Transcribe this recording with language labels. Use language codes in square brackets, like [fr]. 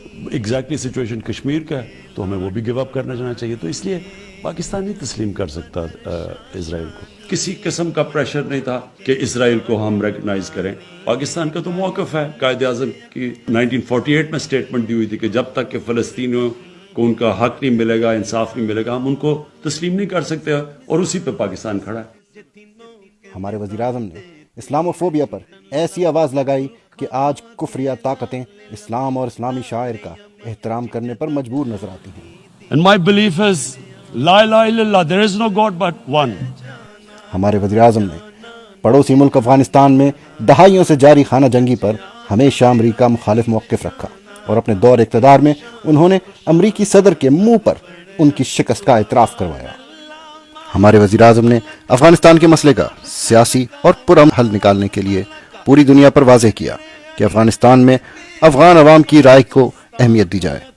[ur] Exactly situation Kashmir کا ہے تو ہمیں وہ بھی گیو اپ کرنا چاہنا چاہیے۔ تو اس لیے پاکستان نہیں تسلیم کر سکتا اسرائیل کو۔ کسی قسم کا پریشر نہیں تھا کہ اسرائیل کو ہم ریکگنائز کریں۔ پاکستان کا تو موقف ہے، قائد اعظم کی 1948 میں سٹیٹمنٹ دی ہوئی تھی کہ جب تک کہ فلسطینیوں کو ان کا حق نہیں ملے گا، انصاف نہیں ملے گا، ہم ان کو تسلیم نہیں کر سکتے، اور اسی پہ پاکستان کھڑا ہے۔ ہمارے وزیر اعظم نے اسلام فوبیا پر ایسی آواز لگائی کہ آج کفریہ طاقتیں اسلام اور اسلامی شاعر کا احترام کرنے پر مجبور نظر آتی ہیں۔ [en] And my belief is [ar] لا الہ الا اللہ، [en] there is no God but one۔ [ur] ہمارے وزیر اعظم نے پڑوسی ملک افغانستان میں دہائیوں سے جاری خانہ جنگی پر ہمیشہ امریکہ مخالف موقف رکھا، اور اپنے دور اقتدار میں انہوں نے امریکی صدر کے منہ پر ان کی شکست کا اعتراف کروایا۔ ہمارے وزیر اعظم نے افغانستان کے مسئلے کا سیاسی اور پرامن حل نکالنے کے لیے پوری دنیا پر واضح کیا کہ افغانستان میں افغان عوام کی رائے کو اہمیت دی جائے۔